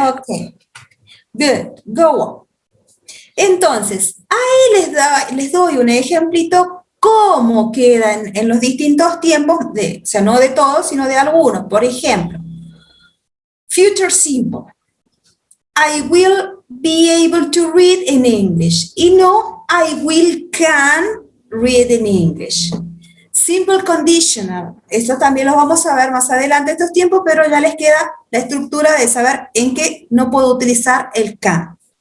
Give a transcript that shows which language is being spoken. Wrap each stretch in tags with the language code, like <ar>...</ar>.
<en>Ok. Good. Go on.</en> <es>Entonces, ahí les doy un ejemplito cómo quedan en los distintos tiempos, o sea, no de todos, sino de algunos. Por ejemplo,</es> <en>future simple. I will be able to read in English.</en> <es>Y no,</es> <en>I will can read in English. Simple conditional.</en> <es>Esto también lo vamos a ver más adelante estos tiempos, pero ya les queda la estructura de saber en qué no puedo utilizar el can.</es>